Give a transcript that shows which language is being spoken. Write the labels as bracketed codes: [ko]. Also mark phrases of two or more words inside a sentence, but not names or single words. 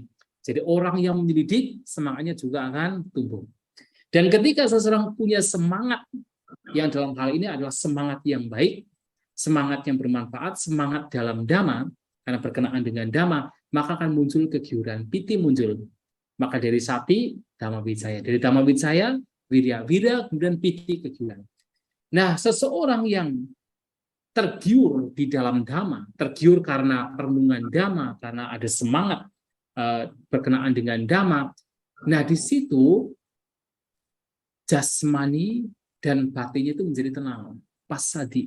[id] Jadi orang yang menyelidik semangatnya juga akan tumbuh. Dan ketika seseorang punya semangat yang dalam hal ini adalah semangat yang baik, semangat yang bermanfaat, semangat dalam dhamma, karena berkenaan dengan dhamma, maka akan muncul kegiuran, piti muncul. Maka dari sati, [pi] dhamma vicaya. [id] Dari [pi] dhamma vicaya, [id] wirya. Wirya, kemudian piti, kegiuran. Nah, seseorang yang tergiur di dalam dhamma, tergiur karena perenungan dhamma, karena ada semangat berkenaan dengan dhamma, nah di situ jasmani dan batinnya itu menjadi tenang, passaddhi.